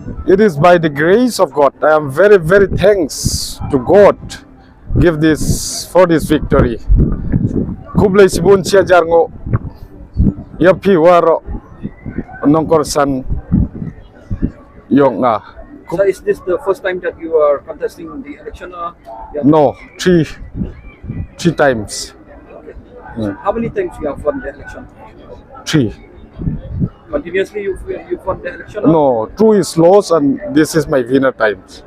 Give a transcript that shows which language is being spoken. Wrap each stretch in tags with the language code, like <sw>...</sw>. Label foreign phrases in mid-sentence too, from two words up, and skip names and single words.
<en>It is by the grace of God. I am very, very thanks to God give this for this victory. Kublai sibun sia jarngo ya piwaro nongkor san yonga. So is this the first time that you are contesting the election? Yeah. No, three times. So how many times you have won the election? Three. Continuously you won the election? No, two is lost and this is my winner times.</en>